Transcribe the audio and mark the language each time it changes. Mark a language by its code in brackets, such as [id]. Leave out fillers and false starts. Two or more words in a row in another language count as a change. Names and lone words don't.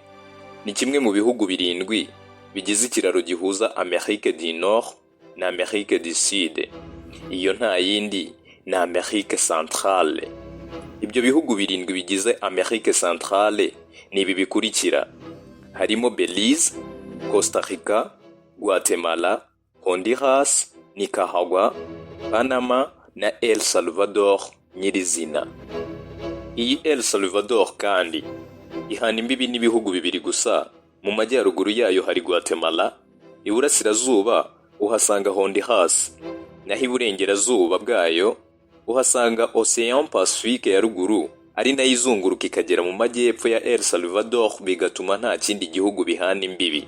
[rw] Ni kimwe mu bihugu 7 bigize ikiraro gihuza Amerique du Nord na Amerique du Sud. Iyo nta yindi na Amerique Centrale. Ibyo bihugu 7 bigize Amerique Centrale ni ibi bikurikira: harimo Belize, Costa Rica, Guatemala, Honduras, Nicaragua, Panama na El Salvador nyirizina. Iyi El Salvador kandi ihana imbibi n'ibihugu 2 gusa. Mu majyaruguru yayo hari Guatemala, iburasirazuba uhasanga Honduras, naho iburengerazuba bwayo uhasanga Ocean Pacifique ya ruguru, ari nayo izunguruka ikagera mu majyepfo ya El Salvador, bigatuma nta kindi gihugu bihana imbibi.